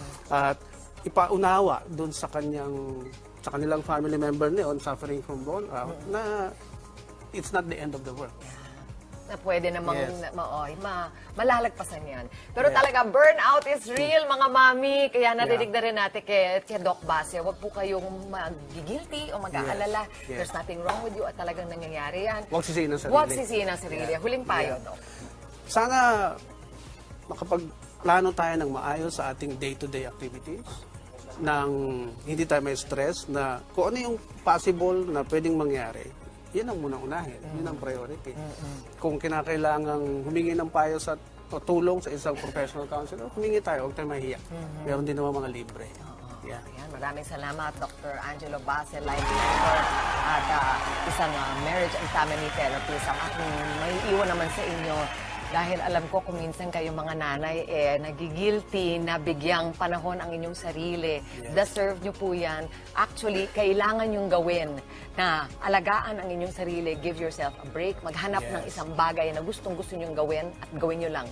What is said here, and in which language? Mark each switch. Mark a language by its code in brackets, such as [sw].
[tl] At ipaunawa doon sa kanilang [en] family member niya on suffering from burnout na it's not the end of the world. [tl] Na pwede namang [en] Yes. [tl] malalagpasan yan. Pero [en] Yes. [tl] talaga, [en] burnout is real, [tl] mga mami. Kaya narinig na rin natin kay Doc Basse, huwag po kayong magigilty o mag-aalala. [en] Yes. There's nothing wrong with you [tl] at talagang nangyayari yan. Huwag sisihin ang sarili. Huwag sisihin ang sarili. Huling payo, Doc. Sana makapagplano tayo ng maayos sa ating [en] day-to-day activities [tl] nang hindi tayo may stress na kung ano yung possible na pwedeng mangyari, yun ang munang unahin. Yun ang priority. Kung kinakailangang humingi ng payo o tulong sa isang professional counselor, humingi tayo, huwag tayo mahiya. Meron din naman mga libre. Yeah. Ayan, maraming salamat, Dr. Angelo Basse, life mentor at isang marriage and family therapist. Ang aking may iwan naman sa inyo dahil alam ko kung minsan kayong mga nanay nagigilty na bigyang panahon ang inyong sarili. Deserve nyo po yan. Actually, kailangan yung gawin na alagaan ang inyong sarili. [en] Give yourself a break. [tl] Maghanap ng isang bagay na gustong-gusto nyong gawin at gawin nyo lang.